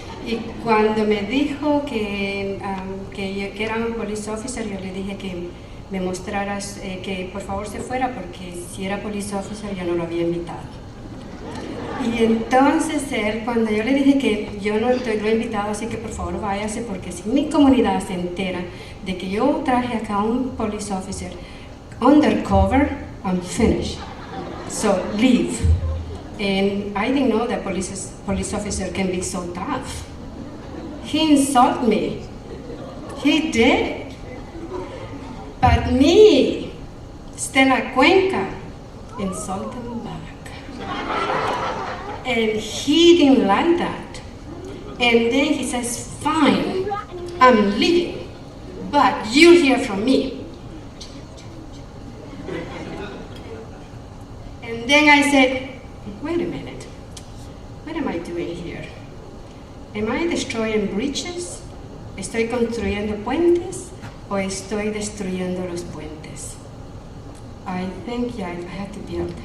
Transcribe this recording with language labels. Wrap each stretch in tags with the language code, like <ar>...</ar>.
<es>Y cuando me dijo que era un police officer, yo le dije que me mostraras, que por favor se fuera, porque si era police officer yo no lo había invitado. Y entonces él, cuando yo le dije que yo no lo he invitado, así que por favor váyase, porque si mi comunidad se entera de que yo traje acá un police officer undercover, I'm finished.</es> <en>So leave. And I didn't know that police officer can be so tough. He insulted me. He did. But me, Estela Cuenca, insulted him back. And he didn't like that. And then he says, fine, I'm leaving, but you hear from me. And then I said, wait a minute, what am I doing here? Am I destroying bridges?</en> <es>¿Estoy construyendo puentes o estoy destruyendo los puentes?</es> <en>I think, yeah, I have to build.</en>